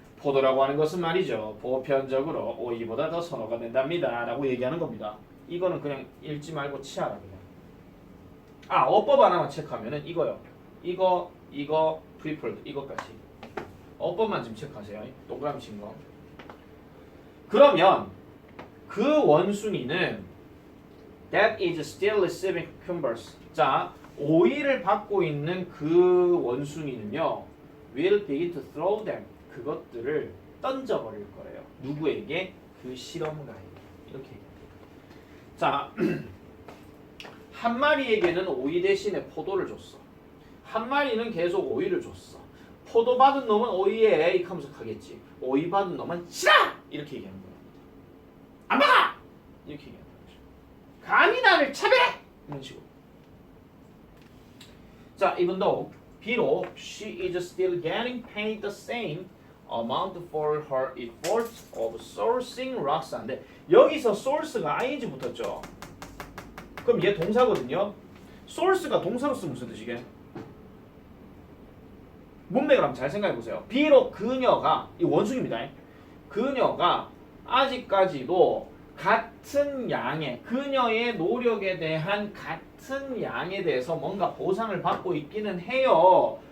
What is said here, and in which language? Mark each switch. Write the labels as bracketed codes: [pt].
[ko] 포도라고 하는 것은 말이죠 보편적으로 오이보다 더 선호가 된답니다 라고 얘기하는 겁니다. 이거는 그냥 읽지 말고 치아라 그냥. 어법 하나만 체크하면은 이거요. 이거 프리폴드 이거까지 어법만 좀 체크하세요. 동그라미 친 거. 그러면 그 원숭이는 [en] that is still receiving cucumbers. [ko] 자, 오이를 받고 있는 그 원숭이는요 [en] will begin to throw them. [ko] 그것들을 던져버릴 거예요. 누구에게? 그 실험가에게. 이렇게 얘기합니다. 자, 한 마리에게는 오이 대신에 포도를 줬어. 한 마리는 계속 오이를 줬어. 포도 받은 놈은 오이에 에이 하면서 가겠지. 오이 받은 놈은 싫어! 이렇게 얘기하는 거야. 안 먹어! 이렇게 얘기하는 거죠. 감히 나를 차별해! 이런 식으로. [en] 자, even though [ko] 비록 [en] she is still getting paid the same amount for her efforts of sourcing rocks. [ko] 인데 여기서 source가 ing 붙었죠. 그럼 얘 동사거든요. source가 동사로 쓰면 무슨 뜻이게? 문맥을 한번 잘 생각해 보세요. 비록 그녀가 이 원숭이입니다. 그녀가 아직까지도 같은 양의 그녀의 노력에 대한 같은 양에 대해서 뭔가 보상을 받고 있기는 해요.